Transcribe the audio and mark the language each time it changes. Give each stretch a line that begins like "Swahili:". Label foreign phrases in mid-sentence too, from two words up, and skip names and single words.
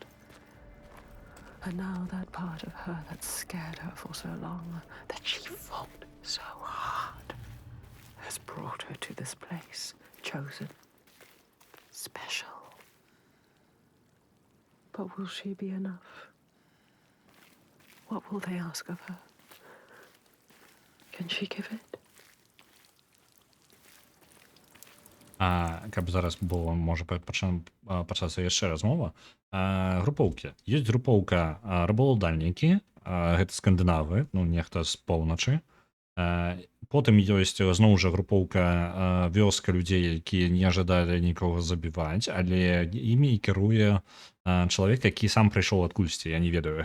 English: And now that part of her that scared her for so long, that she fought so hard, has brought her to this place, chosen, special. But will she be enough? What will they ask of her? Can she give it?
Belarusian: Каб зараз было, можа пачацца яшчэ размова. Групоўкі. Ёсць групоўка рабаўладальнікі, гэта скандынавы, ну нехта з поўначы. Потым ёсць зноў жа групоўка вёска людзей, якія не жадалі нікога забіваць, але імі кіруе чалавек, які сам прыйшоў адкульсьці, я не ведаю.